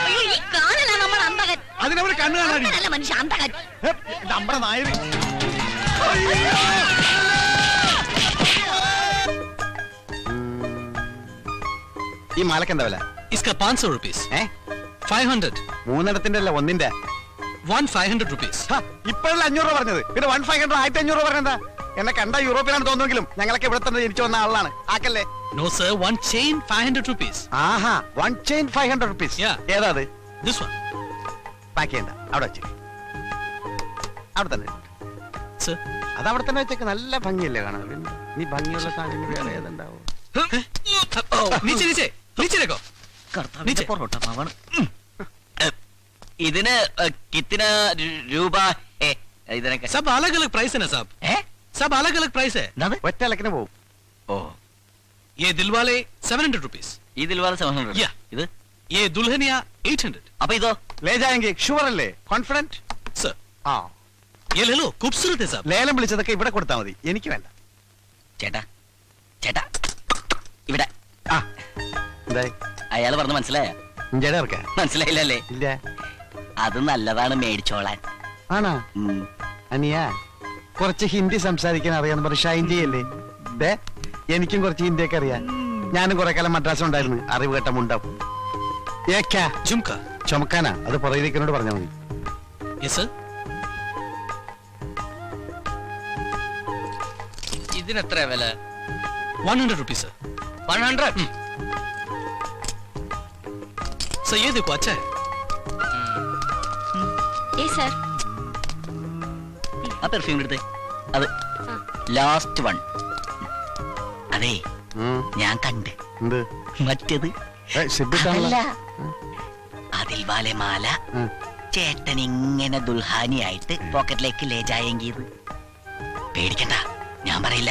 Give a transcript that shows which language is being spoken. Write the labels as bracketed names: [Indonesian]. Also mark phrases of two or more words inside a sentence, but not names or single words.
[Malayalam] അതിനവര് കണ്ണു കാണാൻ മനുഷ്യ അന്തകൻ. നമ്മുടെ നായര് ഈ മാലക്ക് എന്താ വില? [Hindi] इसका 500 रुपीस 500 [Malayalam] മൂന്നെണ്ണത്തിന്റെ അല്ല ഒന്നിന്റെ [English] 500 rupees [Malayalam] ഇപ്പോഴല്ല 500 രൂപ പറഞ്ഞത്, പിന്നെ 1500 1500 രൂപ പറഞ്ഞെന്താ? എന്നെ കണ്ട യൂറോപ്പിലാണ് തോന്നുമെങ്കിലും ഞങ്ങളൊക്കെ ഇവിടെ തന്നെ ജനിച്ചു വന്ന ആളാണ്. ആക്കല്ലേ? [English] no sir one chain 500 rupees ആഹാ, 1 chain 500 rupees. Yeah. [Malayalam] ഏതാ അത്? [English] this one [Malayalam] പാക്ക് ചെയ്യണ്ട, അവിടെ വെച്ച്. അവിടെ തന്നെ [English] sir [Malayalam] അത് അവിടെ തന്നെ വെച്ചേക്ക്. നല്ല ഭംഗിയല്ലേ കാണാൻ? പിന്നെ നീ ഭംഗിയുള്ള സാധനം വേറെ ഏതുണ്ടാവും? [Hindi] नीचे नीचे नीचे देखो [Malayalam] കർത്താവിന്റെ പൊറോട്ട മാവാണ്. ഇതിന് കിത്തിന രൂപ ഇതിനൊക്കെ [Hindi] सब अलग अलग प्राइस है ना साहब सब अलग अलग प्राइस है [Malayalam] ഒറ്റ ഇലക്കിന് പോവും. ഓ [Hindi] ये दिलवाले 700 rupees [Malayalam] ഇതിൽ വേറെ 700. [English] Yeah. [Malayalam] ഇത് [Hindi] ये दुल्हनिया 800 [Malayalam] അപ്പൊ ഇതോ ലേ ജായെങ്കിൽ ഷുവർ അല്ലേ? കോൺഫിഡന്റ്? [Hindi] सर [Malayalam] ആ, [Hindi] ये ले लो खूबसूरत है साहब [Malayalam] ലേലം വിളിച്ചതൊക്കെ ഇവിടെ കൊടുത്താൽ മതി, എനിക്ക് വേണ്ട. ചേട്ടാ ചേട്ടാ ഇവിടെ ആ, എന്തായി? അയാൾ പറഞ്ഞ മനസ്സിലായ? ഇഞ്ചടെ ഇറക്കാൻ മനസ്സിലായില്ലല്ലേ? ഇല്ല. അത് നല്ലതാണ് മേടിച്ചോളാൻ. ആണാ? അനിയ കുറച്ച് ഹിന്ദി സംസാരിക്കാൻ അറിയാന്ന് പറഞ്ഞ് ഷൈൻ ചെയ്യല്ലേ? ദേ, എനിക്കും കുറച്ച് ഹിന്ദിയൊക്കെ അറിയാം. ഞാനും കുറെ കാലം മദ്രാസ് ഉണ്ടായിരുന്നു. അറിവ് കേട്ട മുണ്ടാവും. [Hindi] झुमका [Malayalam] ചുമക്കാനാ? അത് പുറകിലേക്കിനോട് പറഞ്ഞാൽ മതി. [English] yes sir [Malayalam] ഇതിനെത്ര വില? [English] 100 rupees sir 100. [Hindi] सर ये देखो अच्छा है [Malayalam] ഏ സർ ആ പെർഫ്യൂം എടുത്തേ. അത് [English] last one. [Malayalam] അതെ ഞാൻ കണ്ട് എന്ത്? മറ്റേത് സിബിട്ടാണല്ലോ. അല്ല. അതിൽ വാലെ മാല ചേട്ടൻ ഇങ്ങനെ ദുൽഹാനിയായിട്ട് പോക്കറ്റിലേക്ക് ലേജായെങ്കിയത് പേടിക്കണ്ട, ഞാൻ പറയില്ല.